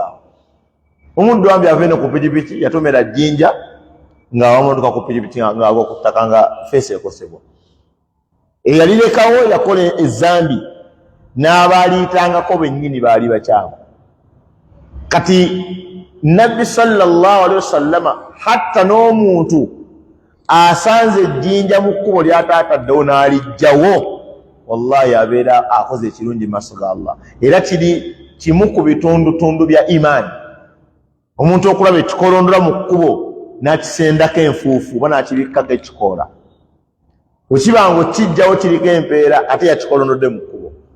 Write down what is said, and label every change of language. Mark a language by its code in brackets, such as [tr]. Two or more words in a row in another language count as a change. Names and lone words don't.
[lg] Omuddu wambi ave ne ku pikipiki yatomera jjinja ng'awamotoka ku pikipiki ng'agwa ku ttaka nga feesi ekosebwa. Eyalirekawo yakola ezzambi n'abaaliyitangako bennyini baali bakyamu. kati nabbi [ar] صلى الله عليه وسلم [lg] hatta n'omuntu asanze ejjinja mu kkubo ly'ataataddewo n'alijjawo wallahi abeera akoze ekirungi maaso ga Allah. Era kiri kimu ku bitundutundu bya imaani omuntu okulaba ekikolondola mu kkubo n'akisendako enfuufu oba n'akibikkako ekikoola wekiba nga okijjawo kiriko empeera ate yakikolondodde mu kkubo.